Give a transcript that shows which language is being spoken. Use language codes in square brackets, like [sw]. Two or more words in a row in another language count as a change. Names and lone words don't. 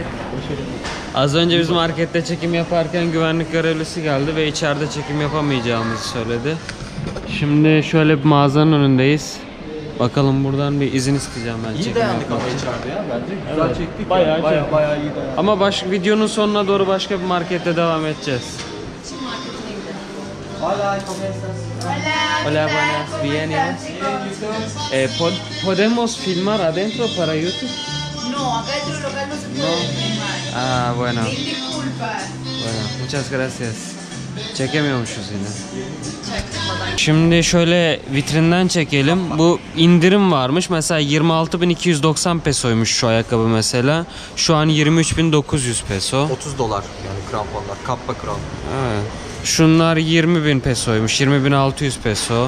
[tr] Az önce biz markette çekim yaparken güvenlik görevlisi geldi ve içeride çekim yapamayacağımızı söyledi. Şimdi şöyle bir mağazanın önündeyiz. Bakalım buradan bir izin isteyeceğim ben. İyi çekim dayandık yapmak ama için. içeride ya bence. Güzel Evet. çektik Bayağı ya. çektik. Bayağı iyi dayandık. Ama videonun sonuna doğru başka bir markette devam edeceğiz. [es] Hola, ¿cómo estás? Hola, buenas, bien, ¿podemos filmar adentro para YouTube? No, acá dentro del local no se puede filmar. Ah, bueno. Mil disculpas. Bueno, muchas gracias. [tr] Çekemiyormuşuz yine. Şimdi şöyle vitrinden çekelim. Bu indirim varmış. Mesela 26.290 pesoymuş şu ayakkabı mesela. Şu an 23.900 peso. $30 yani kramponlar. Kappa krampon. Evet. Şunlar 20.000 pesoymuş. 20.600 peso.